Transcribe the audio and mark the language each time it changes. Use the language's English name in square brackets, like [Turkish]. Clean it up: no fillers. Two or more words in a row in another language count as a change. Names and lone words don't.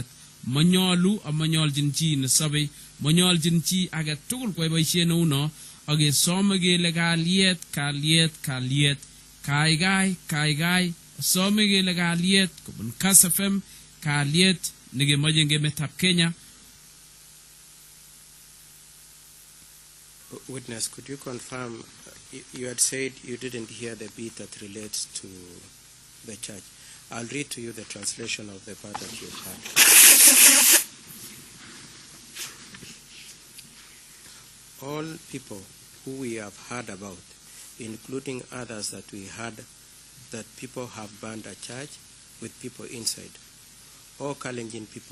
[Kalenjin] Manyolu amanyolchin chi nesobei, manyolchin chi age tugul kwai boisiet neu no. Akesome kele kalyet, kalyet, kalyet, kaikai, kaikai, some kele kalyet kobun Kass FM, kalyet nekemoche eng emetab Kenya. [English] Witness, could you confirm, you had said you didn't hear the bit that relates to the church. I'll read to you the translation of the part that you heard. All people who we have heard about, including others that we heard that people have burned a church with people inside, all Kalenjin people.